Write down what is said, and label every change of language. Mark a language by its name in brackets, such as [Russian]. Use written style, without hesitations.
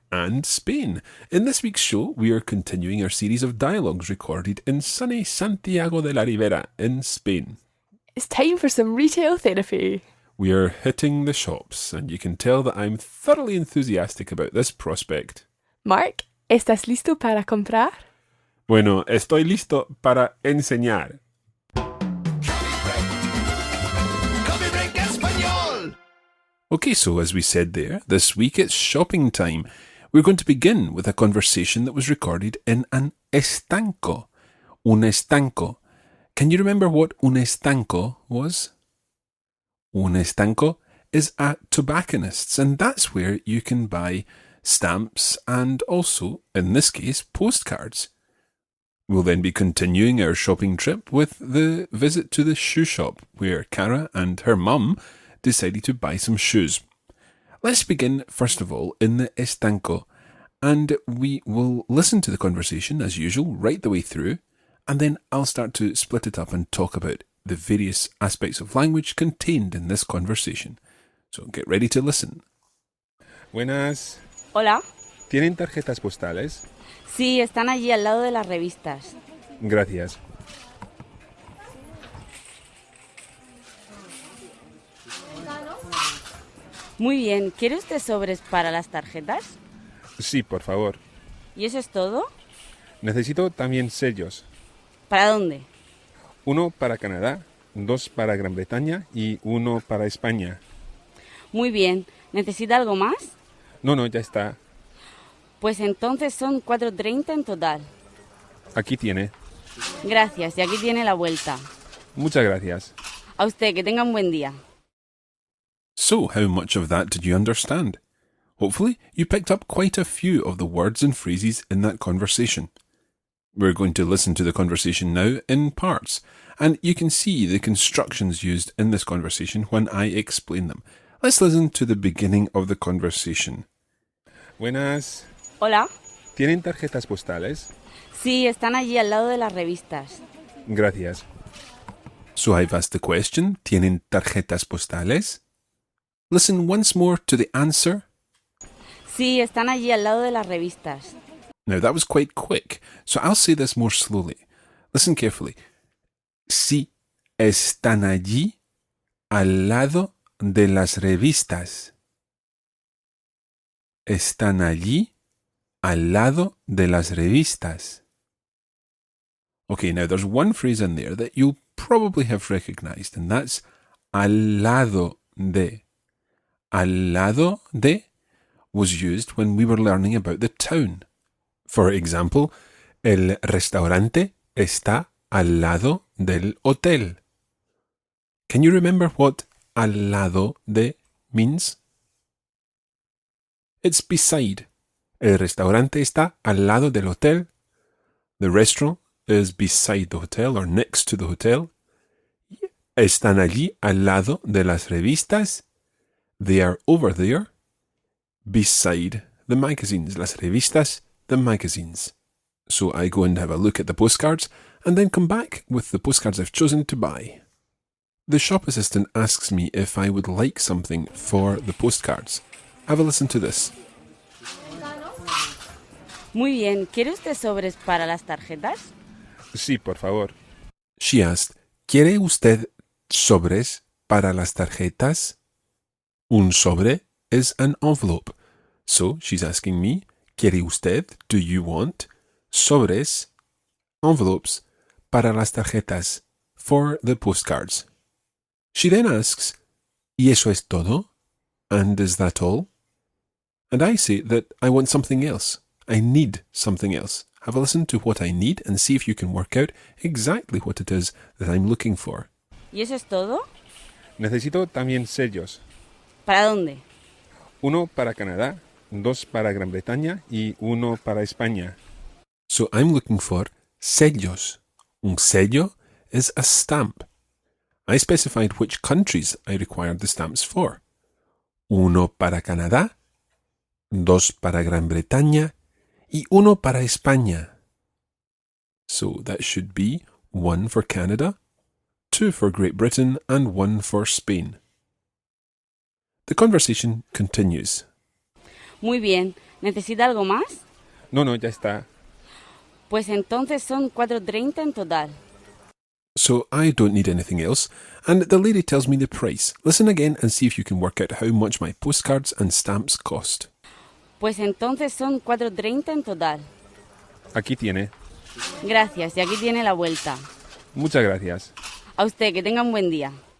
[English] And Spain. In this week's show, we are continuing our series of dialogues recorded in sunny Santiago de la Ribera in Spain. It's time for some retail therapy. We are hitting the shops, and you can tell that I'm thoroughly enthusiastic about this prospect. [Spanish] Mark, ¿estás listo para comprar? Bueno, estoy listo para enseñar. [English] Coffee Break Español. Okay, so as we said there, this week it's shopping time. We're going to begin with a conversation that was recorded in an estanco. Un estanco. Can you remember what un estanco was? Un estanco is at tobacconist's, and that's where you can buy stamps and also, in this case, postcards. We'll then be continuing our shopping trip with the visit to the shoe shop, where Cara and her mum decided to buy some shoes. Let's begin, first of all, in the estanco, and we will listen to the conversation, as usual, right the way through, and then I'll start to split it up and talk about the various aspects of language contained in this conversation. So get ready to listen. [Spanish] Buenas. Hola. ¿Tienen tarjetas postales? Sí, están allí al lado de las revistas. Gracias. Muy bien, ¿quiere usted sobres para las tarjetas? Sí, por favor. ¿Y eso es todo? Necesito también sellos. ¿Para dónde? 1 para Canadá, 2 para Gran Bretaña y 1 para España. Muy bien, ¿necesita algo más? No, ya está. Pues entonces son 4,30 en total. Aquí tiene. Gracias, y aquí tiene la vuelta. Muchas gracias. A usted, que tenga un buen día. [English] So, how much of that did you understand? Hopefully, you picked up quite a few of the words and phrases in that conversation. We're going to listen to the conversation now in parts, and you can see the constructions used in this conversation when I explain them. Let's listen to the beginning of the conversation. [Spanish] Buenas. Hola. ¿Tienen tarjetas postales? Sí, están allí al lado de las revistas. Gracias. [English] So I've asked the question, [Spanish] ¿tienen tarjetas postales? [English] Listen once more to the answer. [Spanish] Sí, están allí al lado de las revistas. [English] Now that was quite quick, so I'll say this more slowly. Listen carefully. [Spanish] Sí, están allí al lado de las revistas. Están allí al lado de las revistas. [English] Okay, now there's one phrase in there that you'll probably have recognized, and that's al lado de. Al lado de was used when we were learning about the town. For example, [Spanish] el restaurante está al lado del hotel. [English] Can you remember what al lado de means? It's beside. [Spanish] El restaurante está al lado del hotel. [English] The restaurant is beside the hotel or next to the hotel. [Spanish] Están allí al lado de las revistas. [English] They are over there, beside the magazines. Las revistas, the magazines. So I go and have a look at the postcards and then come back with the postcards I've chosen to buy. The shop assistant asks me if I would like something for the postcards. Have a listen to this. [Spanish] Muy bien, ¿quiere usted sobres para las tarjetas? Sí, por favor. [English] She asked, [Spanish] ¿quiere usted sobres para las tarjetas? [English] Un sobre is an envelope. So she's asking me, [Spanish] ¿quiere usted, [English] do you want, sobres, envelopes, [Spanish] para las tarjetas, [English] for the postcards? She then asks, [Spanish] ¿y eso es todo? [English] And is that all? And I say that I want something else. I need something else. Have a listen to what I need and see if you can work out exactly what it is that I'm looking for. [Spanish] ¿Y eso es todo? Necesito también sellos. ¿Para dónde? 1 para Canadá, 2 para Gran Bretaña y 1 para España. [English] So I'm looking for sellos. Un sello is a stamp. I specified which countries I required the stamps for. [Spanish] 1 para Canadá, 2 para Gran Bretaña y 1 para España. [English] So that should be 1 for Canada, 2 for Great Britain and 1 for Spain. The conversation continues. [Spanish] Muy bien. ¿Necesita algo más? No, ya está. Pues entonces son 4.30 en total. [English] So I don't need anything else, and the lady tells me the price. Listen again and see if you can work out how much my postcards and stamps cost. [Spanish] Pues entonces son 4.30 en total. Aquí tiene. Gracias, y aquí tiene la vuelta. Muchas gracias. A usted, que tenga un buen día.